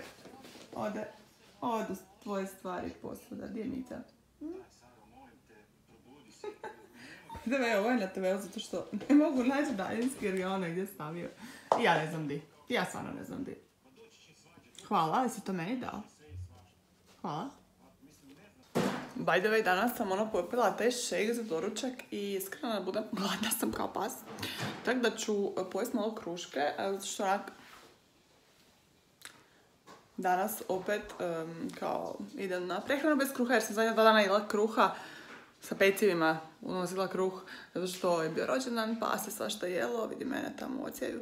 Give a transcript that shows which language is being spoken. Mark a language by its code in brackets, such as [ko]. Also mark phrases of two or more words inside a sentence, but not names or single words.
[hr] Odu tvoje stvari posvuda. Gdje je Mita? Ovo je na TV zato što ne mogu naći daljinski jer je ono gdje stavio. Ja ne znam di. Ja stvarno ne znam di. Hvala, ali si to meni dao. Hvala. [en] By the way, [hr] danas sam popila taj shake za doručak i iskreno da budem gladna sam kao pas. Tako da ću pojesti malo kruške, zato što onak danas opet kao idem na prehranu bez kruha jer sam zadnja 2 dana jela kruha sa pecivima, unosila kruh zato što je bio rođendan pa se svašta jelo, vidi mene tamo u ocijeju.